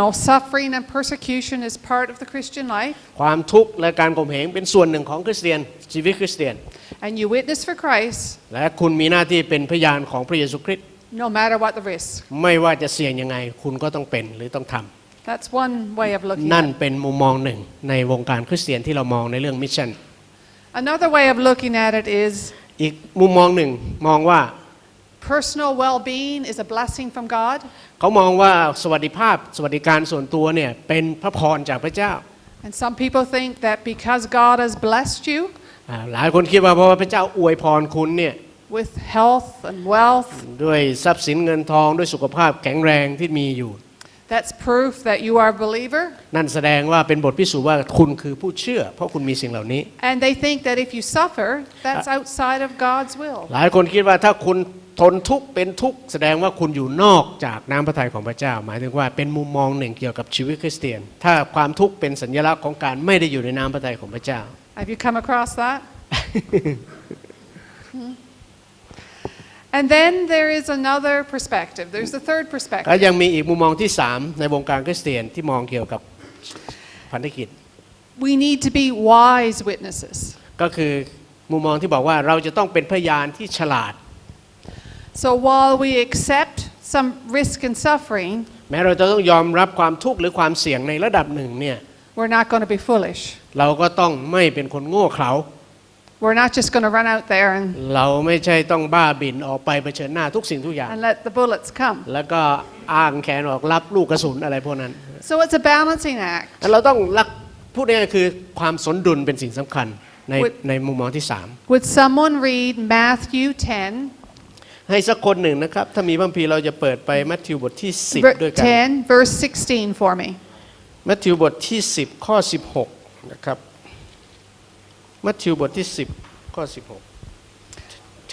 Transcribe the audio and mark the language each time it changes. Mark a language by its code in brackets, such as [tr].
[en] Suffering and persecution is part of the Christian life. [th] ความทุกข์และการข่มเหงเป็นส่วนหนึ่งของคริสเตียนชีวิตคริสเตียน [en] And you witness for Christ. [th] และคุณมีหน้าที่เป็นพยานของพระเยซูคริสต์ [en] No matter what the risk. [th] ไม่ว่าจะเสี่ยงยังไงคุณก็ต้องเป็นหรือต้องทำ [en] That's one way of looking [th] นั่น [en] at it. [th] เป็นมุมมองหนึ่งในวงการคริสเตียนที่เรามองในเรื่องมิชชั่น [en] Another way of looking at it is [th] อีกมุมมองหนึ่งมองว่า [en] personal well-being is a blessing from God. [th] เขามองว่าสวัสดิภาพสวัสดิการส่วนตัวเนี่ยเป็นพระพรจากพระเจ้า [en] And some people think that because God has blessed you [th] หลายคนคิดว่าเพราะว่าพระเจ้าอวยพรคุณเนี่ย [en] with health and wealth, [th] ด้วยทรัพย์สินเงินทองด้วยสุขภาพแข็งแรงที่มีอยู่ [en] that's proof that you are a believer. [th] นั่นแสดงว่าเป็นบทพิสูจน์ว่าคุณคือผู้เชื่อเพราะคุณมีสิ่งเหล่านี้ [en] And they think that if you suffer, that's outside of God's will. [th] หลายคนคิดว่าถ้าคุณทนทุกข์เป็นทุกข์แสดงว่าคุณอยู่นอกจากน้ำพระทัยของพระเจ้าหมายถึงว่าเป็นมุมมองหนึ่งเกี่ยวกับชีวิตคริสเตียนถ้าความทุกข์เป็นสัญลักษณ์ของการไม่ได้อยู่ในน้ำพระทัยของพระเจ้า [en] Have you come across that? And then there is another perspective. There's the third [th] ก็ [en] perspective. [th] ยังมีอีกมุมมองที่3ในวงการคริสเตียนที่มองเกี่ยวกับพันธกิจ [en] We need to be wise witnesses. [th] ก็คือมุมมองที่บอกว่าเราจะต้องเป็นพยานที่ฉลาด [en] So while we accept some risk and suffering, [th] แม้เราจะต้องยอมรับความทุกข์หรือความเสี่ยงในระดับหนึ่งเนี่ย [en] we're not going to be foolish. [th] เราก็ต้องไม่เป็นคนโง่เขลา [en] We're not just going to run out there [th] เราไม่ใช่ต้องบ้าบิ่นออกไปเผชิญหน้าทุกสิ่งทุกอย่าง [en] and let the bullets come. [th] แล้วก็อ้างแขนออกรับลูกกระสุนอะไรพวกนั้น [en] So it's a balancing act. [th] เราต้องรักพูดง่ายๆคือความสมดุลเป็นสิ่งสำคัญในมุมมองที่3 [en] Would someone read Matthew 10, [th] ให้สักคนหนึ่งนะครับถ้ามีพระคัมภีร์เราจะเปิดไปมัทธิวบทที่10ด้วยกัน [en] 10 verse 16 for me. [th] มัทธิวบทที่10ข้อ16นะครับมัทธิวบทที่10ข้อ16